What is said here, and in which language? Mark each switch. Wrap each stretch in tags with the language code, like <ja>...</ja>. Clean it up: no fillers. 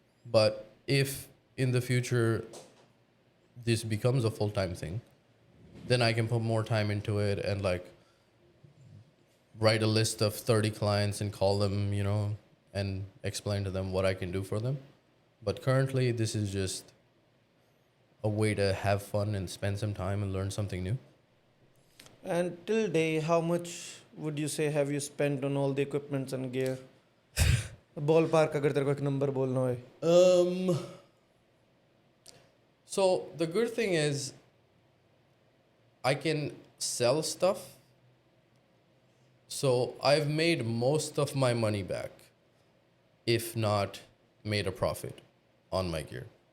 <en>But if in the future this becomes a full-time thing, then I can put more time into it and like write a list of 30 clients and call them, you know, and explain to them what I can do for them. But currently this is just a way to have fun and spend some time and learn something new. and till day, how much would you say have you spent on all the equipments and gear?</en> <hi>Ballpark अगर तेरे को एक number बोलना होए.</hi> <en>So the good thing is I can sell stuff. So I've made most of my money back, if not made a profit on my gear.</en>